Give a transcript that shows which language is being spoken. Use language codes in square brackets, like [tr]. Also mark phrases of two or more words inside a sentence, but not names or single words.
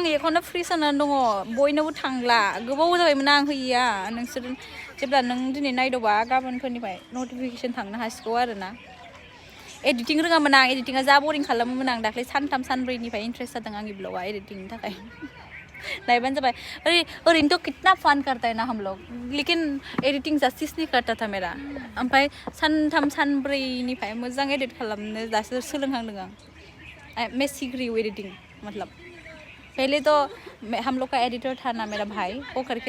[brx] एकाउन्टआव फ्रि जानानै दङ बयनावबो थांला गोबाव जाबायमोन आं होयिया नोंसोर जेब्ला नों दिनै नायदोंबा गाबोनफोरनिफ्राय नटिफिकेसन थांनो हासिगौ आरोना एडिटिं रोङामोन आं एडिटिंआ जा बरिं खालामोमोन आं दाख्लै सानथाम सानब्रैनिफ्राय इन्ट्रेस्ट जादों आंनि ब्लगआ एडिटिंनि थाखाय नायबानो जाबाय ओरैनोथ' [hi] कितना फान करता है ना हम लोग लेकिन एडिटिंग जस्टिस नहीं करता था मेरा [brx] ओमफ्राय सानथाम सानब्रैनिफ्राय मोजां एडिट खालामनो दासो सोलोंहांदों आं [hi] मैं सीख रही हूँ एडिटिंग मतलब पहले तो हम लोग का एडिटर था ना मेरा भाई वो करके